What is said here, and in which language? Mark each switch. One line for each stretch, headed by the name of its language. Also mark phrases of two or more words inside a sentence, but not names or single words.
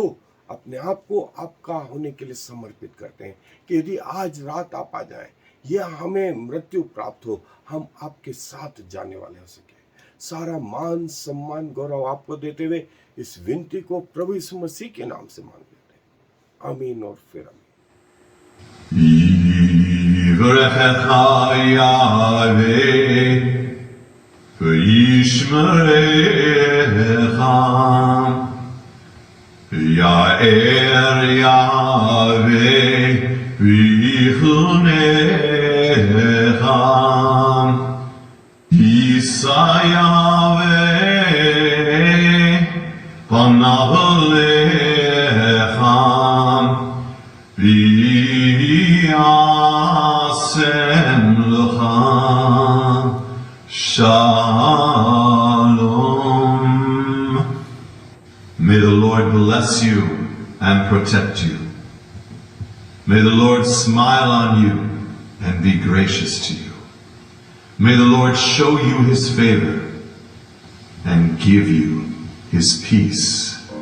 Hindi: प्रभु अपने आप को आपका होने के लिए समर्पित करते हैं कि यदि आज रात आप आ जाएं या हमें मृत्यु प्राप्त हो, हम आपके साथ जाने वाले हो सके। सारा मान सम्मान गौरव आपको देते हुए इस विनती को प्रभु यीशु मसीह के नाम से मांग लेते हैं। आमीन और फिर आमीन।
Hebrew: יברכך יהוה וישמרך, יאר יהוה ויחנך ישא יהוה פניו אליך וישם לך שלום.
English: May the Lord bless you and protect you. May the Lord smile on you and be gracious to you. May the Lord show you his favor and give you his peace.